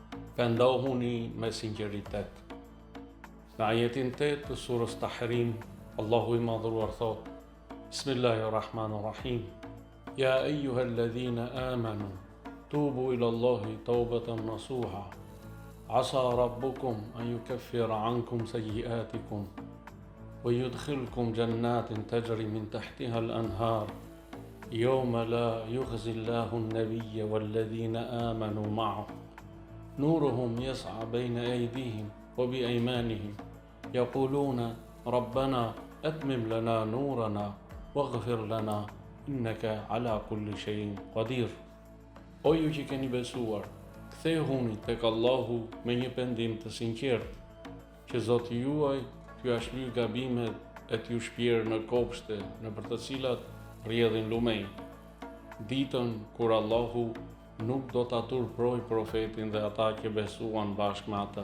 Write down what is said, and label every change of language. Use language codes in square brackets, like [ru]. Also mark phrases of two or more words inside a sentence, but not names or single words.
[sq] Pendohuni me sinqeritet. Në ajetin 8 të surës Tahrim, Allahu I madhëruar thot: [ar] بسم الله الرحمن الرحيم. يا أيها الذين آمنوا توبوا إلى الله توبة نصوحا. عسى ربكم أن يكفر عنكم سيئاتكم ويدخلكم جنات تجري من تحتها الأنهار. يوم لا يخزي الله النبي والذين آمنوا معه. نورهم يسعى بين أيديهم وبأيمانهم يقولون ربنا أتمم لنا نورنا واغفر لنا إنك على كل شيء قدير. [sq] O ju që keni besuar, kthehuni tek Allahu me një pendim të sinqert, që Zoti juaj t'ju shlyej gabimet e t'ju shpjerë në kopshte nëpër të cilat rrjedhin lumej, ditën kur Allahu nuk do ta turproj profetin dhe ata që besuan bashkë me ata.